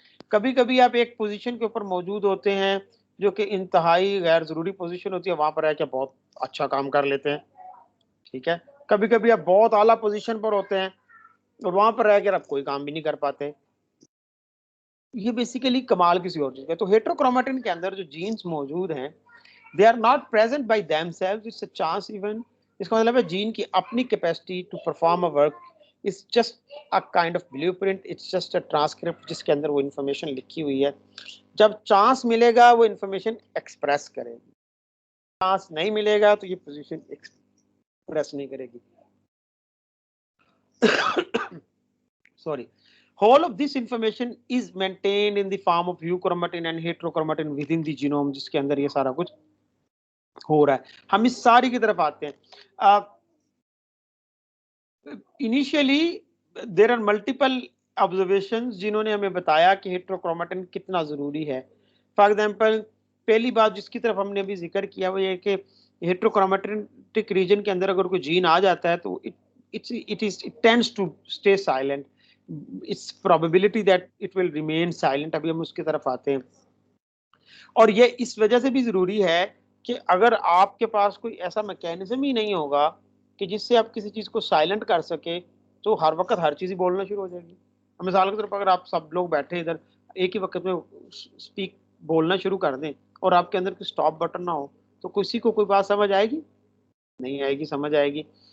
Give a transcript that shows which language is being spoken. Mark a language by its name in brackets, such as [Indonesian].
[Urdu] کبھی کبھی آپ ایک پوزیشن کے اوپر موجود ہوتے ہیں جو کہ انتہائی غیر ضروری پوزیشن ہوتی ہے, وہاں پر ہے کہ بہت اچھا کام کر لیتے ہیں, ٹھیک ہے. کبھی کبھی آپ بہت اعلیٰ پوزیشن پر ہوتے ہیں اور وہاں پر رہ کر آپ کوئی کام بھی نہیں کر پاتے. یہ بیسیکلی کمال کسی اور چیز کا. تو ہیٹروکرومٹن کے اندر جو جینز موجود ہیں [English] they are not present by themselves, it's a chance event. [Urdu] اس کا مطلب ہے جین کی اپنی [English] capacity to perform a work is just a kind of blueprint, it's just a transcript [Urdu] جس کے اندر وہ انفارمیشن لکھی ہوئی ہے. جب چانس ملے گا وہ انفارمیشن ایکسپریس کرے گی, چانس نہیں ملے گا تو یہ پوزیشن ایکسپریس نہیں کرے گی. [English] Sorry. Whole of this information is maintained in the form of euchromatin and heterochromatin within the genome, [Urdu] جس کے اندر یہ سارا کچھ ہو رہا ہے. ہم اس ساری کی طرف آتے ہیں. [English] initially there are multiple observations [Urdu] جنہوں نے ہمیں بتایا کہ ہیٹروکرومٹن کتنا ضروری ہے. فار ایگزامپل پہلی بات جس کی طرف ہم نے ابھی ذکر کیا وہ یہ کہ ہیٹروکرومیٹک ریجن کے اندر اگر کوئی جین آ جاتا ہے تو [English] it tends to stay silent. It's probability that it will remain silent. [Urdu] ابھی ہم اس کی طرف آتے ہیں. اور یہ اس وجہ سے بھی ضروری ہے کہ اگر آپ کے پاس کوئی ایسا میکینزم ہی نہیں ہوگا کہ جس سے آپ کسی چیز کو سائلنٹ کر سکے تو ہر وقت ہر چیز ہی بولنا شروع ہو جائے گی. مثال کے طور پر اگر آپ سب لوگ بیٹھے ادھر ایک ہی وقت میں اسپیک بولنا شروع کر دیں اور آپ کے اندر کوئی اسٹاپ بٹن نہ ہو تو کسی کو کوئی بات سمجھ آئے گی؟ نہیں آئے گی, سمجھ آئے گی.